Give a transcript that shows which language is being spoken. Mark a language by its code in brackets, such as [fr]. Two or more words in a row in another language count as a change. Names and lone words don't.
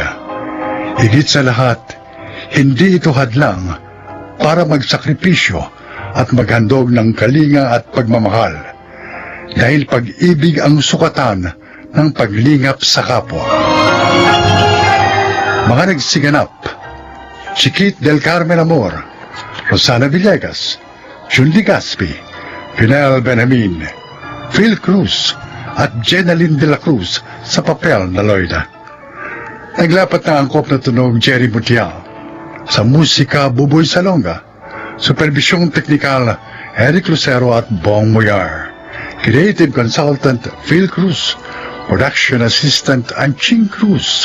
[tl] Higit sa lahat, hindi ito hadlang para magsakripisyo at maghandog ng kalinga at pagmamahal. Dahil pag-ibig ang sukatan ng paglingap sa kapwa. Mga nagsiganap: Chiquit del Carmen Amor, Rosana Villegas, Jun Ligaspi, Pinel Benjamin, Phil Cruz, at Jenaline de la Cruz sa papel na Loida. Naglapat ng angkop na tunog Jerry Mutial. Sa musika, Buboy Salonga. Supervisyong teknikal, Eric Lucero at Bong Muyar. [en] Creative consultant, Phil Cruz. Production assistant, Anching Cruz.